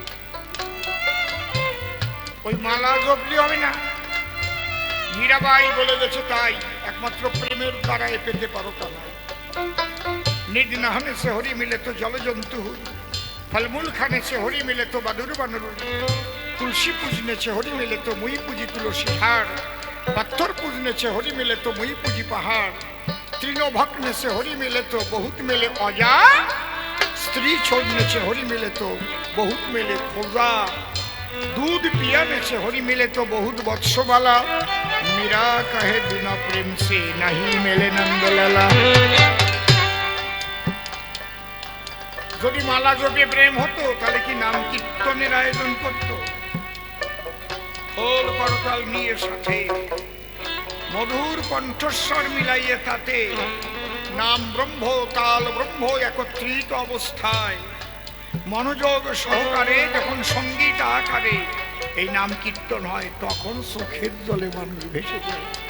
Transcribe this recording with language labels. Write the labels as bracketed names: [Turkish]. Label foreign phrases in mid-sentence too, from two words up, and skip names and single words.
[Bangla] ওই মালা জপলি হবে না। মীরাবাই বলে গেছে তাই, একমাত্র প্রেমের দ্বারাই পেতে পারো তারা। [Hindi] निज नहाने से हरि मिले तो जलजंतु, फलमूल खाने से हरि मिले तो बादुर बानर, तुलसी पूजने से हरि मिले तो मुई पूजी तुलसी झाड़, पत्थर पूजने से हरि मिले तो मुई पूजी पहाड़, तीनों भक्तने से हरि मिले तो बहुत मिले औजा, स्त्री छोड़ने से हरि मिले तो बहुत मिले खोजा, दूध पियाने से हरि मिले तो बहुत वत्सवाला, मीरा कहे बिना प्रेम से नहीं मिले नंदलाला। [Bangla] যদি মালা জপে প্রেম হতো, তাহলে কি নাম কীর্তনের আয়োজন করতো? খোল করতাল নিয়ে সাথে মধুর কণ্ঠস্বর মিলাইয়ে তাতে নাম ব্রহ্ম তাল ব্রহ্ম একত্রিত অবস্থায় মনোযোগ সহকারে যখন সঙ্গীত আকারে এই নাম কীর্তন হয়, তখন চোখের জলে মানুষ ভেসে যায়।